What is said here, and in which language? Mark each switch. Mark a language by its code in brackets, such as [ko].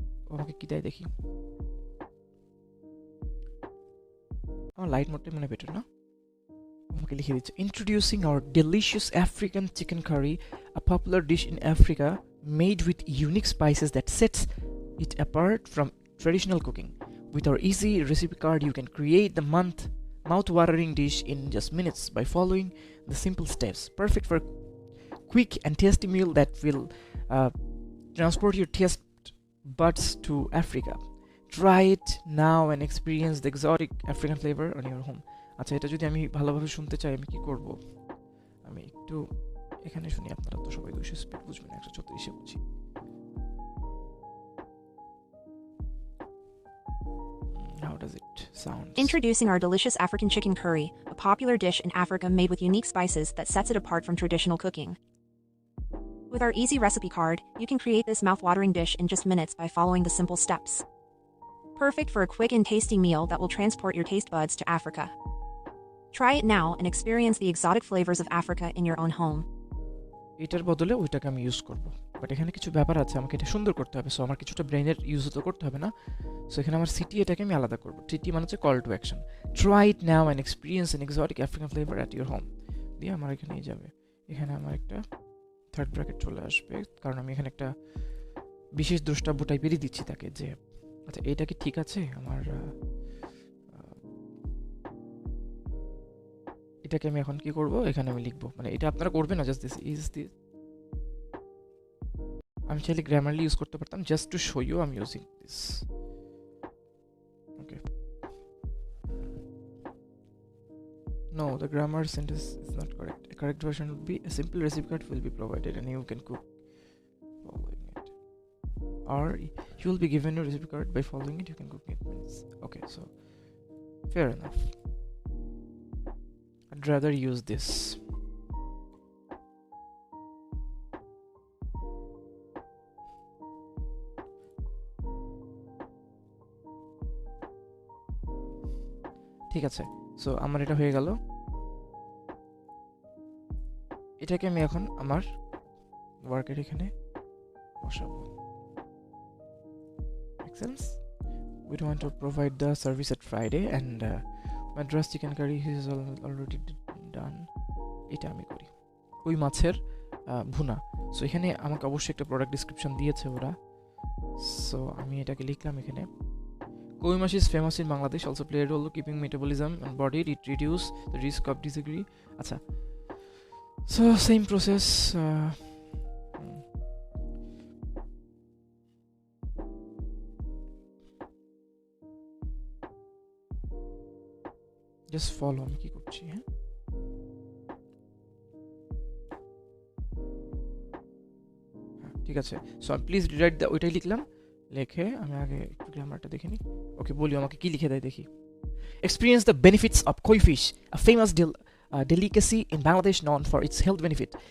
[bn] আমাকে কী দেয় দেখি, আমার লাইট মোডটাই মনে বেটার না। আমাকে লিখে দিচ্ছে, [en] Introducing our delicious African chicken curry, a popular dish in Africa made with unique spices that sets it apart from traditional cooking. With our easy recipe card, you can create the mouth-watering dish in just minutes by following the simple steps. Perfect for quick and tasty meal that will transport your taste buds to Africa. Try it now and experience the exotic African flavor on your home. [bn] আচ্ছা, এটা যদি আমি ভালোভাবে শুনতে চাই আমি কি করব? আমি একটু এখানে শুনি, আপনারা তো সবাই 200 স্পিড বুঝবেন, 134 এ বুঝি। [en] How does it sound? Introducing our delicious African chicken curry, a popular dish in Africa made with unique spices that sets it apart from traditional cooking. With our easy recipe card, you can create this mouth-watering dish in just minutes by following the simple steps. Perfect for a quick and tasty meal that will transport your taste buds to Africa. Try it now and experience the exotic flavors of Africa in your own home. [bn] এটার বদলে ওইটাকে আমি use করব, but এখানে কিছু ব্যাপার আছে, আমাকে এটা সুন্দর করতে হবে। সো আমার কিছুটা ব্রেনের ইউজ তো করতে হবে না। সো এখানে আমার সিটি, এটাকে আমি আলাদা করবো। টিটি মানে হচ্ছে [en] Call to action, try it now and experience an exotic African flavour at your home. [bn] দিয়ে আমার এখানেই যাবে, এখানে আমার একটা থার্ড ব্র্যাকেট চলে আসবে, কারণ আমি এখানে একটা বিশেষ দ্রষ্টাব্য টাইপেরই দিচ্ছি তাকে, যে আচ্ছা এটা কি ঠিক আছে। আমার এটাকে আমি এখন কি করব, এখানে আমি লিখবো, মানে এটা আপনারা করবেন না, [en] Just this is this. [bn] আমি চাইলে গ্রামারলি ইউজ করতে পারতাম, [en] Just to show you I am using this. Okay, No, the grammar sentence is not correct. A correct version would be a simple recipe card will be provided and you can cook following it. Or you will be given a recipe card, by following it you can cook 8 minutes. Okay, so fair enough. I'd rather use this. [bn] ঠিক আছে, so আমার এটা হয়ে গেল। এটাকে আমি এখন আমার ওয়ার্কের এখানে বসাবো। [en] Make sense? We don't want to provide the service at Friday and Madras chicken curry is already done. [bn] এটা আমি করি কই মাছের ভুনা। সো এখানে আমাকে অবশ্যই একটা প্রোডাক্ট ডিসক্রিপশন দিয়েছে ওরা, সো আমি এটাকে লিখলাম এখানে। [en] Koi mash is famous in Bangladesh, also play a role keeping metabolism and body, it reduce the risk of disagree. Acha. So same process. Just follow [bn] আমি কি করছি, হ্যাঁ? ঠিক আছে, সো [en] please rewrite the, [bn] ওইটাই লিখলাম। লিখে আমি আগে একটু গ্রামারটা দেখে নিই। ওকে, বলি আমাকে কি লিখে দেয় দেখি। [en] Experience the benefits of koi fish, a famous delicacy in Bangladesh known for its health benefit.